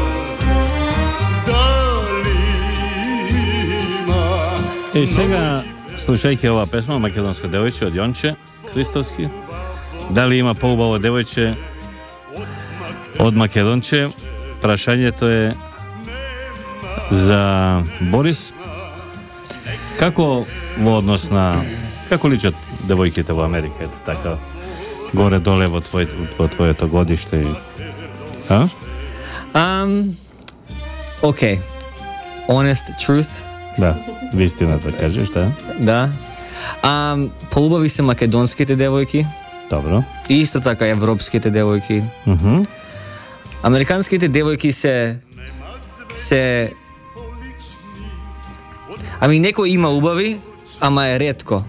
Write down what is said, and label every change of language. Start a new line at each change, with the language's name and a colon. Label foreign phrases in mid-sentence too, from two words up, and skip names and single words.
Macedonian: Дали има... I сега, слушајќи ова песма Македонска девојче од Јонче Христовски, дали има поубаво девојче од Македонче? Прашањето е за Борис. Како во однос на како личат девојките во Америка, ето така горе-доле во твоето годиште? А?
English: Okay. Honest truth.
Macedonian: Да, вистината кажеш, да. Да. Поубави се македонските девојки. Добро. И исто така европските девојки. Американските девојки се некој има убави, ама е ретко.